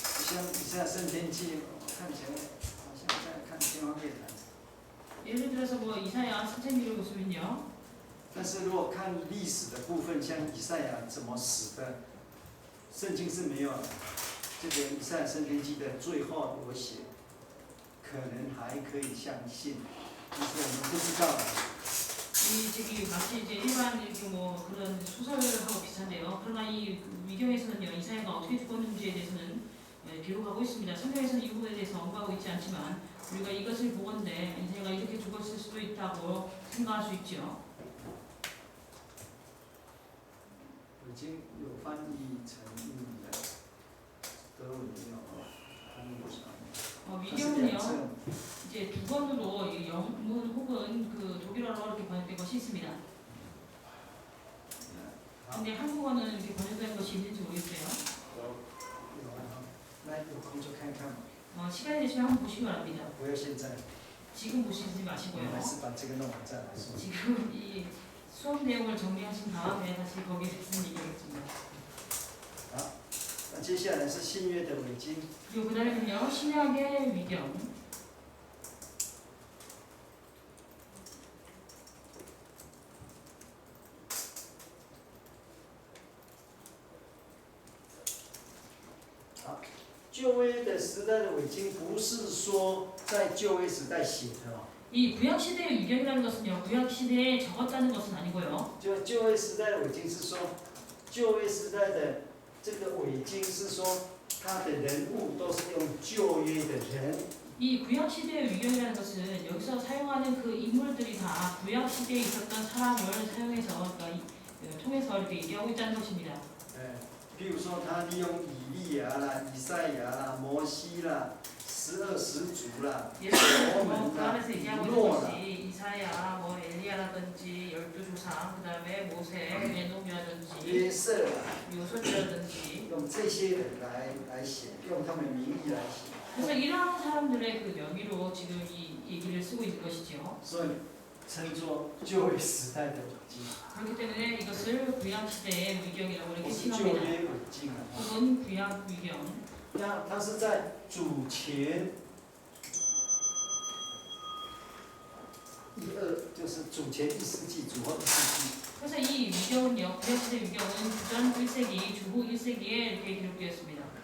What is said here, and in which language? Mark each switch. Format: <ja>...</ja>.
<zh>像以赛亚圣天记，看起来好像在看天方夜谭。</zh> <ko>예를 들어서 뭐 이사야 선생님을 보시면요.</ko> <zh>但是如果看历史的部分，像以赛亚怎么死的，圣经是没有这个以赛亚圣天记的最后有写，可能还可以相信，但是我们不知道。</zh> <ko>저기 마치 이제 일반 이렇게 뭐 그런 소설하고 비슷한데요. 그러나 이 위경에서는요, 이사야가 어떻게 죽었는지에 대해서는 기록하고 있습니다. 성경에서는 이 부분에 대해서 언급하고 있지 않지만 우리가 이것을 보건대 이사야가 이렇게 죽었을 수도 있다고 생각할 수 있죠.</ko> <zh>已经有翻译成英文的，德文也有，翻译成。</zh> <ko>위경은요, 이제 두 번으로 영문 혹은 그 독일어로 이렇게 번역된 것이 있습니다. 근데 한국어는 이렇게 번역된 것이 있는지 모르겠어요.</ko> <zh>那有空就看看嘛，</zh> <ko>시간이 되시면 한번 보시기 바랍니다.</ko> <zh>不要现在，</zh> <ko>지금 보시지</ko> <zh>我们</zh> <ko>마시고요.</ko> <zh>还是把这个弄完再来说。</zh> <ko>지금 이 수업 내용을 정리하신 다음에 다시 거기에 대해서 얘기하겠습니다.</ko> <zh>好，那接下来是新约的伪经。</zh> <ko>요 그다음에는요, 신약의 위경.</ko> <zh>好，旧约的时代的伪经不是说在旧约时代写的哦，</zh> <ko>이 구약 시대의 위경이라는 것은요, 구약 시대에 적었다는 것은 아니고요.</ko> <zh>就旧约时代的伪经是说，旧约时代的这个伪经是说，他的人物都是用旧约的人。</zh> <ko>이 구약 시대의 위경이라는 것은 여기서 사용하는 그 인물들이 다 구약 시대에 있었던 사람을 사용해서 그러니까 통해서 이렇게 얘기하고 있다는 것입니다.</ko> <zh>譬如说他利用以利亚啦、以赛亚啦、摩西啦、 12十族啦，</zh> <ko>예를 들어 뭐 뭐 그 안에서 얘기하고 있는 노아라. 것이 이사야, 뭐 엘리야라든지 12조상, 그 다음에 모세, 에녹이라든지</ko> <zh>约瑟啦，</zh> <ko>요셉이라든지</ko> <zh>用这些人来写，用他们名义来写。</zh> <ko>그래서 이러한 사람들의 그 명의로 지금 이 얘기를 쓰고 있는 것이지요.</ko> <zh>所以称作旧约时代的伪经，</zh> <ko>그렇기 때문에 이것을 구약 시대의 위경이라고</ko> <zh>不</zh> <ko>이렇게</ko> <zh>是旧</zh> <ko>칭합니다.</ko> <zh>约伪经啊。</zh> <ko>혹은 구약 위경.</ko> <zh>那它是在主前就是主前1世纪，主后1世纪。</zh> <ko>그래서 이 위경은요, 구약 시대 위경은 주전 1세기, 주후 1세기에 이렇게 기록되었습니다.</ko>